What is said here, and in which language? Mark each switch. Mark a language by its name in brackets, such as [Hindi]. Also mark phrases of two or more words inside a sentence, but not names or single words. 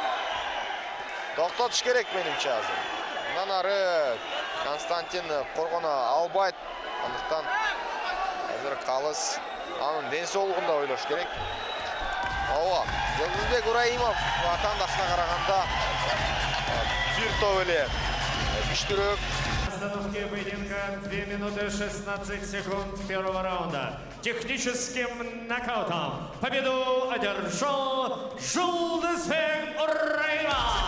[Kyrgyz] Токтотуш керек менимче азыр. Мындан ары Константин коргоно албайт. Андыктан азыр калыс анын ден соолугунда ойлош керек. Жылдызбек Ураимов атаандашына караганда бир топ эле күчтүүрөөк. [Russian] Остановки поединка 2 минуты 16 секунд первого раунда. Техническим нокаутом победу одержал Жылдызбек Ураимов.